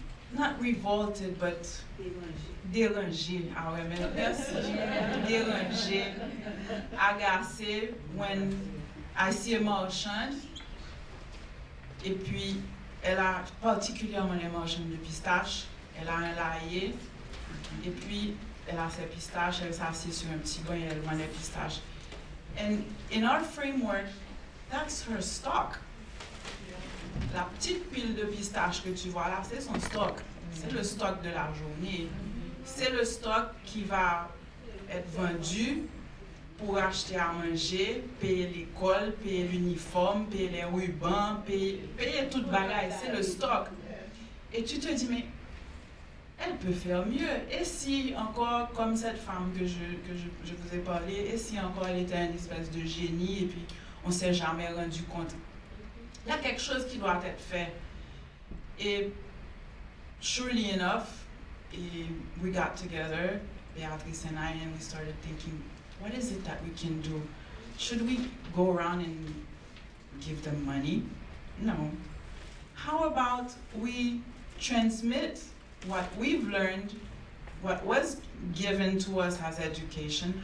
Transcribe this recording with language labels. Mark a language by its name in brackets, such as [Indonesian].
[English] not revolted, but [French] dérangé, dérangé, agacé [English] when I see a [French] marchand, et puis elle a particulièrement les marchands de pistache, elle a un laïer, et puis elle a ses pistaches, elle s'assied sur un petit banc et elle vend les pistaches. [English] And in our framework, that's her stock. [French] La petite pile de pistaches que tu vois là, c'est son stock. C'est le stock de la journée. C'est le stock qui va être vendu pour acheter à manger, payer l'école, payer l'uniforme, payer les rubans, payer tout bagaille. C'est le stock. Et tu te dis, mais elle peut faire mieux. Et si encore, comme cette femme que je vous ai parlé, et si encore elle était une espèce de génie et puis on ne s'est jamais rendu compte. Il y a quelque chose qui doit être fait. [English] Et surely enough, we got together, Beatrice and I, and we started thinking, what is it that we can do? Should we go around and give them money? No. How about we transmit what we've learned, what was given to us as education?